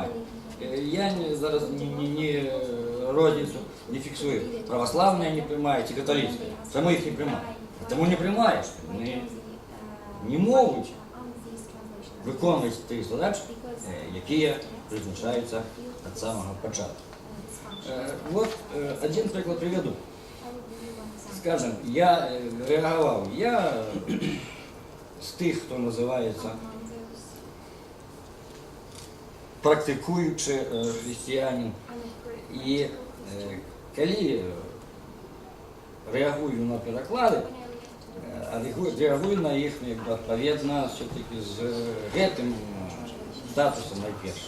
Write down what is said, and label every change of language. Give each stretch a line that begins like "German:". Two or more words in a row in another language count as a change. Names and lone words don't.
Belarusian: Я зараз не розніцу не фіксую. Праваслаўная не прымае ці каталіцкая. Чаму іх не прымае? Таму не прымаеш. Яны не могуць выконваць тых задач, якія прызначаюцца ад самага пачатку.
Ukrainian: Вот один приклад приведу. Скажем, я реагировал, я з тих, хто називається практикуючи християнин. І коли реагую на переклади, реагую на їх відповідно все-таки з гэтым статусом найперше.